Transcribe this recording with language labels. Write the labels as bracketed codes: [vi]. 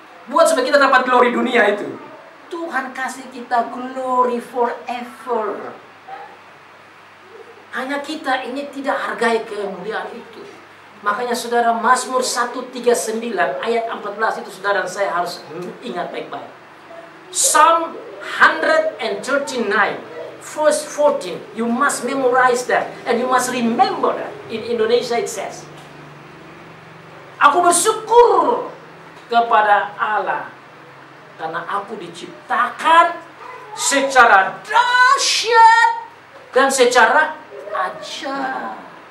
[id] Buat supaya kita dapat glory dunia itu. Tuhan kasih kita [en] glory forever. [id] Hanya kita ini tidak hargai kemuliaan itu. Makanya saudara, Mazmur 139 ayat 14 itu saudara dan saya harus ingat baik-baik. [en] Psalm 139 verse 14, you must memorize that and you must remember that. In Indonesia it says, [id] aku bersyukur kepada Allah karena aku diciptakan secara dahsyat dan secara ajaib.